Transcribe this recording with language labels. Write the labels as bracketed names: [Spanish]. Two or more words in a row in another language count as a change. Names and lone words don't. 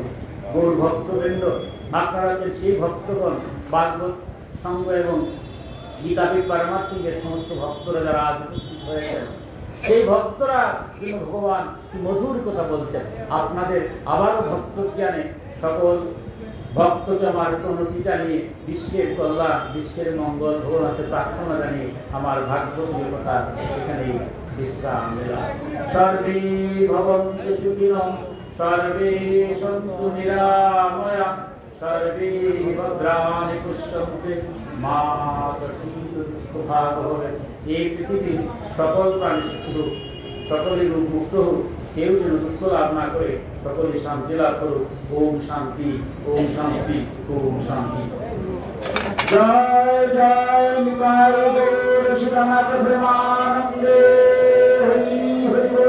[Bangla] গৌর ভক্তবৃন্দ, আপনারা যে সেই ভক্তগণ ভাগবত সংঘ এবং গীতাপীঠ পারমাত্মিকের সমস্ত ভক্তরা যারা আজ উপস্থিত হয়েছেন, সেই ভক্তরা যিনি ভগবান কি মধুর কথা বলছেন, আপনাদের আবারও ভক্ত জ্ঞানে সকল ভক্তকে আমার প্রণতি জানিয়ে বিশ্বের কল্যাণ, বিশ্বের মঙ্গল ভগবানকে প্রার্থনা জানিয়ে আমার ভাগবতীয় কথা এখানেই বিশ্রাম দিলাম। [Sanskrit] সর্বে ভবন্তু সুখিনঃ, সর্বে সন্তু নিরাময়া, সর্বে ভদ্রাণি পশ্যন্তে মা কশ্চিৎ দুঃখভাগ ভবেৎ। [Bangla] এই পৃথিবীর সকল প্রাণী শুধু সকলেই মুক্ত হোক, কেউ যেন দুঃখ লাভ না করে, সকলে শান্তি লাভ করুক। [Sanskrit] ওম শান্তি, ওম শান্তি, ওম শান্তি। [Bangla] জয় জয় নিতাই গৌর সীতানাথ প্রেমানন্দে, হরি হরি বল।